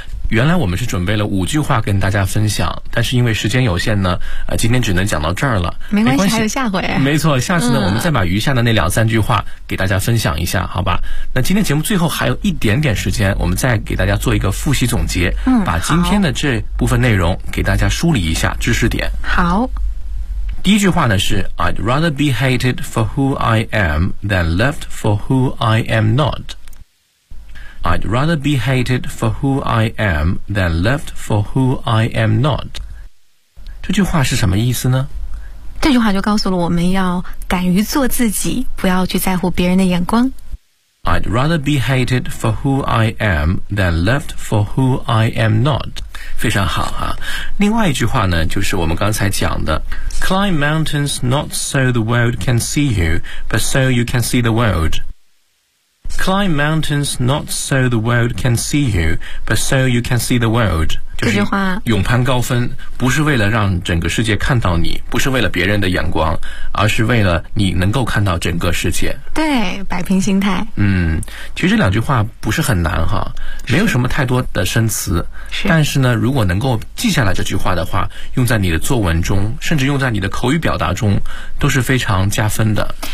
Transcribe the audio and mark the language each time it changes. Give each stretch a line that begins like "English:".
Chinese: 原来我们是准备了五句话跟大家分享，但是因为时间有限呢，今天只能讲到这儿了。没关系，还有下回。没错，下次呢，我们再把余下的那两三句话给大家分享一下，好吧？那今天节目最后还有一点点时间，我们再给大家做一个复习总结，把今天的这部分内容给大家梳理一下知识点。好。第一句话呢是
English: I'd rather be hated for who I am than loved for who I am not. I'd rather be hated for who I am than loved for who I am not.
Chinese: 这句话是什么意思呢？这句话就告诉了我们要敢于做自己，不要去在乎别人的眼光。
English: I'd rather be hated for who I am than loved for who I am not.
Chinese: 非常好啊。另外一句话呢，就是我们刚才讲的
English: Climb mountains not so the world can see you, but so you can see the world. Climb mountains not so the world can see you, but so you can see the world.
Chinese: 这句话勇攀高分，不是为了让整个世界看到你，不是为了别人的眼光，而是为了你能够看到整个世界。对，摆平心态。嗯，其实这两句话不是很难哈，没有什么太多的生词。是。但是呢，如果能够记下来这句话的话，用在你的作文中，甚至用在你的口语表达中，都是非常加分的。